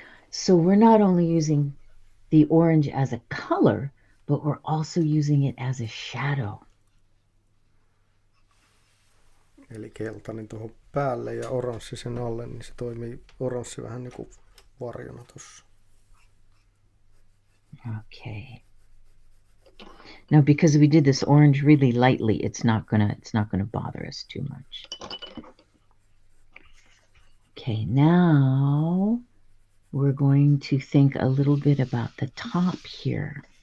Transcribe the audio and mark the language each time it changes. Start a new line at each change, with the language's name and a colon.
English: So we're not only using the orange as a color, but we're also using it as a shadow.
Finnish: Eli keltainen tuohon päälle ja oranssi sen alle, niin se toimii oranssi vähän niin kuin varjona tuossa.
English: Okay. Now, because we did this orange really lightly, it's not gonna bother us too much. Okay, now we're going to think a little bit about the top here.